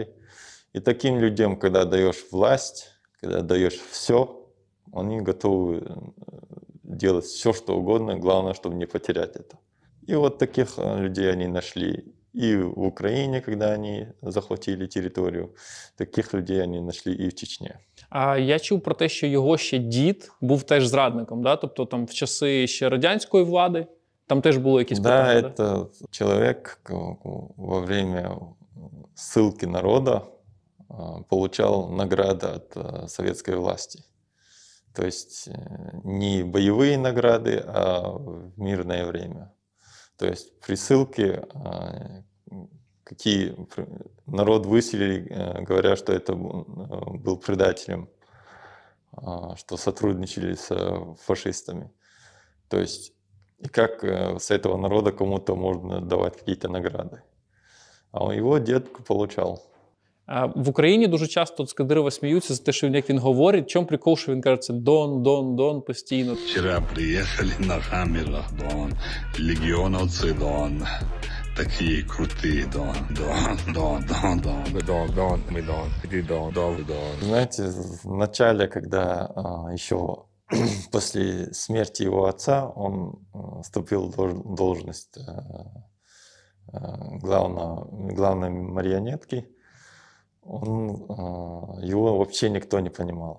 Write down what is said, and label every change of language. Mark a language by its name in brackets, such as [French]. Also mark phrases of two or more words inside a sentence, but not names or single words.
[Russian] И таким людям, когда даешь власть, когда даешь все, они готовы делать все, что угодно, главное, чтобы не потерять это. И вот таких людей они нашли и в Украине, когда они захватили территорию. Таких людей они нашли и в Чечне. [Ukrainian] А я чув про те, що його ще дід був теж зрадником, да? Тобто там в часи ще радянської влади, там теж було якісь [Russian] Да, [Ukrainian] питання, [Russian] это человек во время ссылки народа получал награды от советской власти. То есть не боевые награды, а в мирное время. То есть при ссылке народ выселили, говоря, что это был предателем, что сотрудничали с фашистами. То есть и как с этого народа кому-то можно давать какие-то награды. А его дед получал. [Ukrainian] В Україні дуже часто з Кадирова сміються за те, що як він говорить. В чому прикол, що він каже, це Дон постійно. [Russian] Вчера приехали на Хаммерах, Дон, легионовцы, Дон, такие крутые, Дон. Знаете, в начале, когда еще после смерти его отца, он вступил в должность главной марионетки, его вообще никто не понимал.